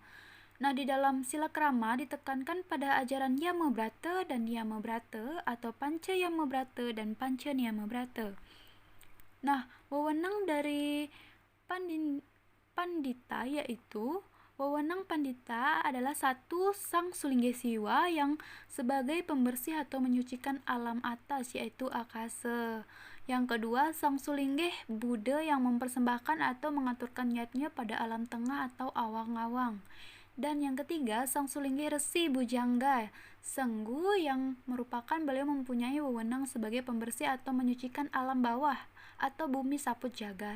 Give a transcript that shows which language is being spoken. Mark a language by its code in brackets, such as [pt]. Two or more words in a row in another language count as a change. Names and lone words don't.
[id] Nah, di dalam sila krama ditekankan pada ajaran Yama Brata dan Niyama Brata atau Panca Yama Brata dan Panca Niyama Brata. Nah, wewenang dari pandita yaitu wewenang pandita adalah satu sang sulingge siwa yang sebagai pembersih atau menyucikan alam atas yaitu akasa. Yang kedua, sang sulingge Buddha yang mempersembahkan atau mengaturkan niatnya pada alam tengah atau awang-awang. Dan yang ketiga, sang sulingge Resi Bujangga Senggu yang merupakan beliau mempunyai wewenang sebagai pembersih atau menyucikan alam bawah atau bumi saput jagat.